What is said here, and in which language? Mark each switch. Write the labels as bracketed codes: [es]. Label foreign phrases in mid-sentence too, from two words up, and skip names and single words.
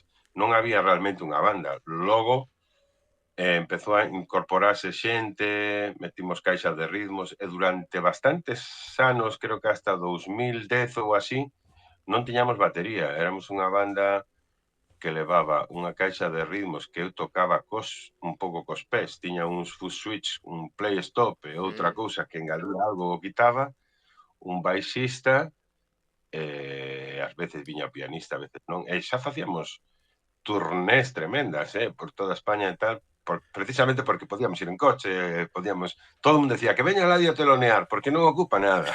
[gl] Non había realmente unha banda. Logo, empezou a incorporarse xente, metimos caixas de ritmos e durante bastantes anos, creo que hasta 2010 ou así, non tiñamos batería, éramos unha banda que levaba unha caixa de ritmos que eu tocaba un pouco cos pés, tiña uns [en] foot switch, [gl] un [en] play stop [gl] e outra cousa que engadía algo o quitaba, un baixista, ás veces viña o pianista, ás veces non, e xa facíamos turnés tremendas, por toda España e tal, precisamente porque podíamos ir en coche, todo o mundo decía que veña Ladio a telonear, porque non ocupa nada.